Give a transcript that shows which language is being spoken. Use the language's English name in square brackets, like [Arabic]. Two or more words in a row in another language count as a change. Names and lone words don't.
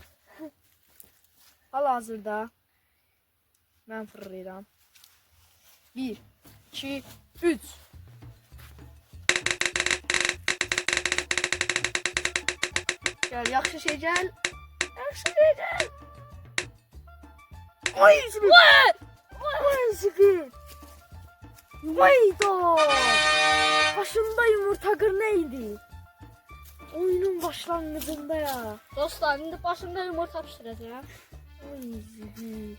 [Azerbaijani] Hal-hazırda mən fırlayıram. 1, 2, 3. Gəl, yaxşı şey gəl. Yaxşı şey gəl. Oy, zibir. Oy, zibir. Vayda. [Turkish] Başında yumurta kır neydi? Oyunun başlangıcında ya. [Azerbaijani] Dostlar, indi başımda yumurta pişirəcəm. Oy, zibir.